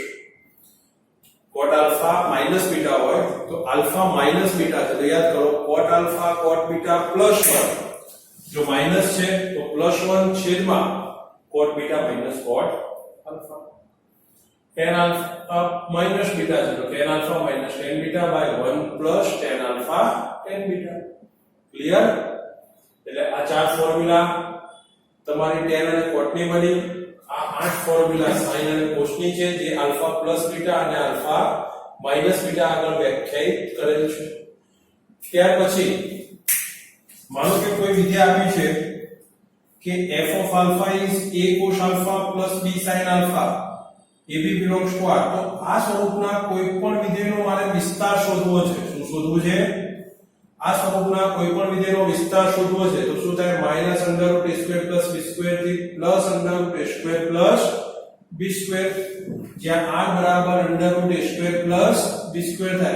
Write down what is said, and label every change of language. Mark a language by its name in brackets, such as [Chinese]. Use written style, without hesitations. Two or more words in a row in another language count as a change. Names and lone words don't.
[English] cot alpha minus beta [Gujarati] હોય તો [English] alpha minus beta [Gujarati] છે તો યાદ કરો [English] cot alpha cot beta plus 1. [Gujarati] જો માઈનસ છે તો +1 છેદમાં [English] cot beta minus cot alpha. tan alpha minus beta [Gujarati] છે તો [English] tan alpha minus tan beta by 1 plus tan alpha tan beta. [Gujarati] ક્લિયર? એટલે આ ચાર ફોર્મ્યુલા તમારી tan અને cot ની બની. આ 8 ફોર્મ્યુલા sin અને cos ની છે જે [English] alpha plus beta [Gujarati] અને [English] alpha minus beta [Gujarati] આગળ વ્યાખ્યાયિત કરેલ છે. ત્યાર પછી માનો કે કોઈ વિધેય આપ્યું છે કે [English] f of alpha is a cos alpha plus b sin alpha ab belongs to r. [Gujarati] તો આ સ્વરૂપના કોઈ પણ વિધેયનો મારે વિસ્તાર શોધવો છે. શું શોધવું છે? આ સ્વરૂપના કોઈ પણ વિધેયનો વિસ્તાર શોધવો છે તો શું થાય? -√a² + b² થી +√a² + b², જ્યાં r બરાબર √a² + b² થાય.